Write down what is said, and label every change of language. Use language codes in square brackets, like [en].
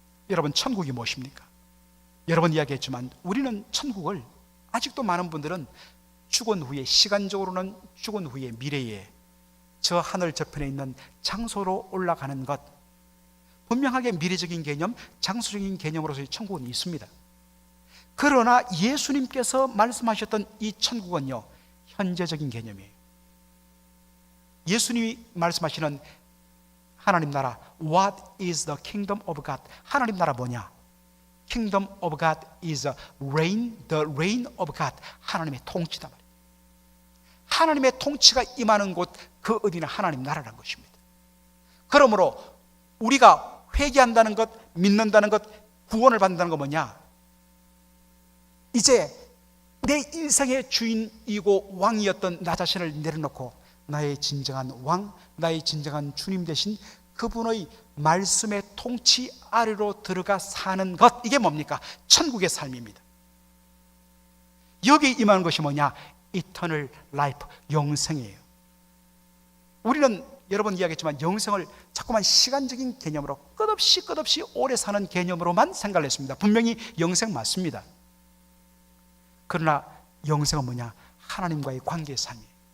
[ko] 여러분, 천국이 무엇입니까? 여러 번 이야기했지만 우리는 천국을, 아직도 많은 분들은 죽은 후에, 시간적으로는 죽은 후에 미래에 저 하늘 저편에 있는 장소로 올라가는 것, 분명하게 미래적인 개념, 장소적인 개념으로서의 천국은 있습니다. 그러나 예수님께서 말씀하셨던 이 천국은요, 현재적인 개념이에요. 예수님이 말씀하시는 하나님 나라, [en] What is the kingdom of God? [ko] 하나님 나라 뭐냐? [en] Kingdom of God is the reign of God. [ko] 하나님의 통치다 말이에요. 하나님의 통치가 임하는 곳, 그 어디는 하나님 나라라는 것입니다. 그러므로 우리가 회개한다는 것, 믿는다는 것, 구원을 받는다는 것 뭐냐? 이제 내 인생의 주인이고 왕이었던 나 자신을 내려놓고 나의 진정한 왕, 나의 진정한 주님 되신 그분의 말씀의 통치 아래로 들어가 사는 것, 이게 뭡니까? 천국의 삶입니다. 여기에 임하는 것이 뭐냐? [en] Eternal life, [ko] 영생이에요. 우리는 여러 번 이야기했지만 영생을 자꾸만 시간적인 개념으로 끝없이 오래 사는 개념으로만 생각을 했습니다. 분명히 영생 맞습니다. 그러나 영생은 뭐냐? 하나님과의 관계의 삶이에요.